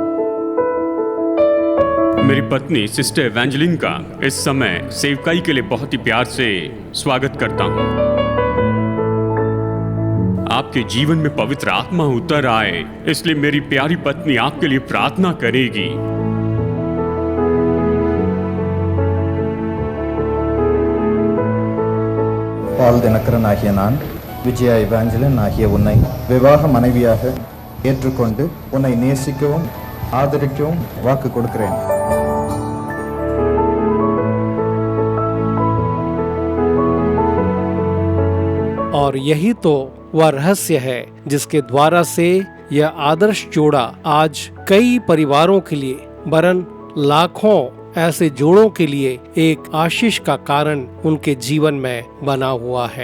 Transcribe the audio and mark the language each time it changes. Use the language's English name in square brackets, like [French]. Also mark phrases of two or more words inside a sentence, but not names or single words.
[Hindi] मेरी पत्नी सिस्टर इवेंजेलिन का इस समय सेवकाई के लिए बहुत ही प्यार से स्वागत करता हूँ। आपके जीवन में पवित्र आत्मा उतर आए, इसलिए मेरी प्यारी पत्नी आपके लिए प्रार्थना करेगी। [Tamil] பால் தினகரன் ஆகிய நான் விஜயா இவாஞ்சலின் ஆகிய உன்னை விவாக மனைவியாக ஏற்றுக்கொண்டு உன்னை நேசிக்கவும் ஆதரிக்கவும் வாக்கு கொடுக்கிறேன். [Hindi] और यही तो वह रहस्य है जिसके द्वारा से यह आदर्श जोड़ा आज कई परिवारों के लिए वरन लाखों ऐसे जोड़ों के लिए एक आशीष का कारण उनके जीवन में बना हुआ है।